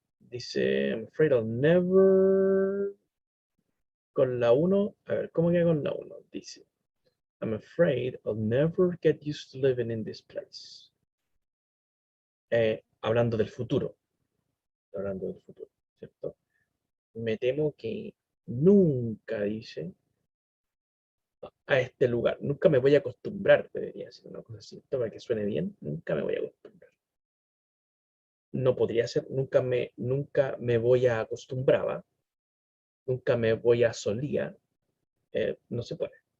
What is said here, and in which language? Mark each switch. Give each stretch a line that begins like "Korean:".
English: Dice, I'm afraid I'll never.
Spanish: Con la 1, a ver, ¿cómo queda con la 1?
English: Dice, I'm afraid I'll never get used to living in this place.
Spanish: Hablando del futuro. Hablando del futuro, ¿cierto? Me temo que nunca, dice, a este lugar. Nunca me voy a acostumbrar, debería decir una cosa así, para que suene bien. Nunca me voy a acostumbrar. No podría ser, nunca me voy a acostumbrar, nunca me voy a solía. No se puede.